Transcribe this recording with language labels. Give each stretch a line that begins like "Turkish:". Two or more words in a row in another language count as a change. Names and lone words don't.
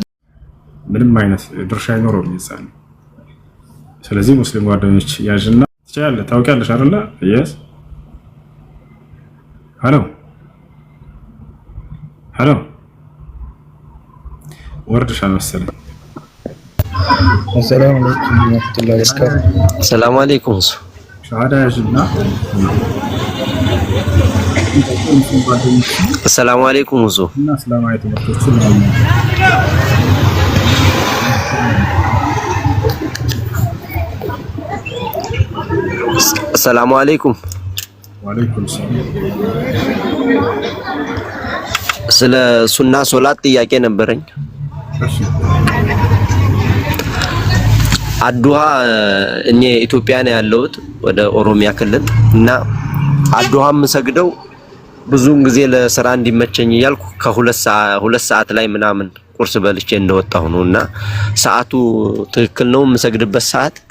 Amharic: ምንም አይነት ድርሻ አይኖረውም ይጻል። ስለዚህ ሙስሊም ጓደኞች ያዥና ትችላለህ። ታውቂያለሽ አይደለ? yes ሄሎ ወርድሻል መሰለኝ።
Arabic: السلام عليكم ورحمة الله وبركاته. السلام عليكم.
Amharic: ሻሃዳ ያዥና
Arabic: السلام عليكم وزو.
Amharic: እና እስላማዊ ትምህርቶችን ነው።
Arabic: السلام عليكم. وعليكم السلام።
Amharic: ስለ ሱና ሶላት ጥያቄ ነበረኝ። አዱሃ እኔ ኢትዮጵያ ነው ያለሁት ወደ ኦሮሚያ ክልል እና አዱሃ የምሰግደው ብዙውን ጊዜ ለስራ እንዲመቸኝ እያልኩ ከሁለት ሰዓት ላይ ምናምን ቁርስ በልቼ እንደወጣሁ ነውና ሰዓቱ ትክክል ነው የምሰግድበት ሰዓት?